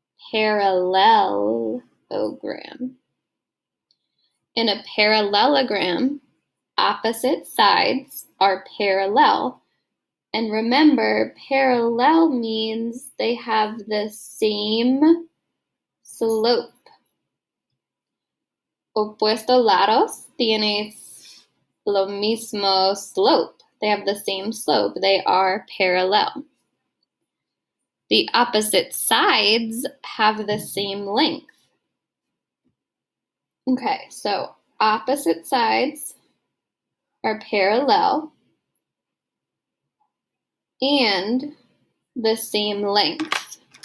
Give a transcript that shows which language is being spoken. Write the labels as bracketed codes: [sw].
[en] Parallelogram. In a parallelogram, opposite sides are parallel. And remember, parallel means they have the same slope. [es] Opuestos lados tienen lo mismo slope. [en] They have the same slope. They are parallel. The opposite sides have the same length. Okay, so opposite sides are parallel and the same length.